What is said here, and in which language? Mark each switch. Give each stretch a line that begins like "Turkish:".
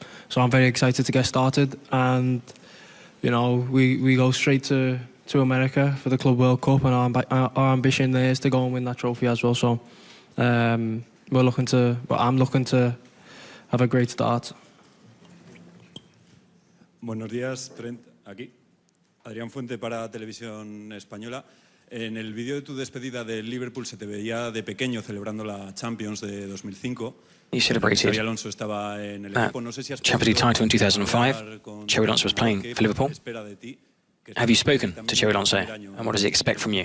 English: So I'm very excited to get started, and you know, we go straight to America for the Club World Cup, and our ambition there is to go and win that trophy as well. So I'm looking to have a great start.
Spanish: Buenos días, Trent, aquí. Adrián Fuente para Televisión Española. En el vídeo de tu despedida del Liverpool se te veía de pequeño celebrando la Champions de 2005.
English: You celebrated
Spanish: Alonso estaba en el equipo. No sé si has
English: Champions League title in 2005. Xabi Alonso was playing for Liverpool. Have you spoken to Xabi Alonso, and what does he expect from you?